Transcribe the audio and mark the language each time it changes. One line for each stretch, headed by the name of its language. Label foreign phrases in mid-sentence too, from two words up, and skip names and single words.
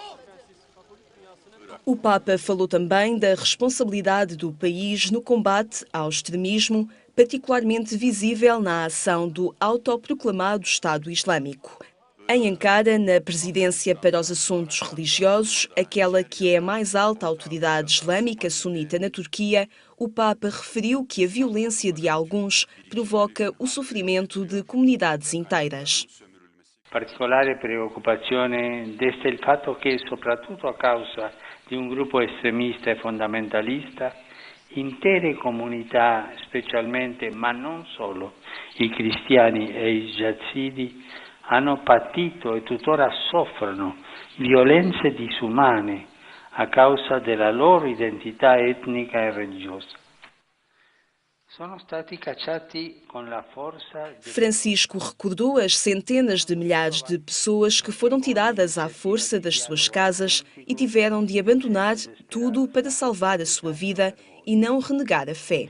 Portuguese: O Papa falou também da responsabilidade do país no combate ao extremismo, particularmente visível na ação do autoproclamado Estado Islâmico. Em Ankara, na Presidência para os Assuntos Religiosos, aquela que é a mais alta autoridade islâmica sunita na Turquia, o Papa referiu que a violência de alguns provoca o sofrimento de comunidades inteiras.
Italian: Particolare preoccupazione desta il fatto che, soprattutto a causa di un gruppo estremista e fondamentalista, intere comunità, specialmente, ma non solo, i cristiani e i yazidi, hanno patito e tuttora soffrono violenze disumane a causa della loro identità etnica e religiosa.
Portuguese: Francisco recordou as centenas de milhares de pessoas que foram tiradas à força das suas casas e tiveram de abandonar tudo para salvar a sua vida e não renegar a fé.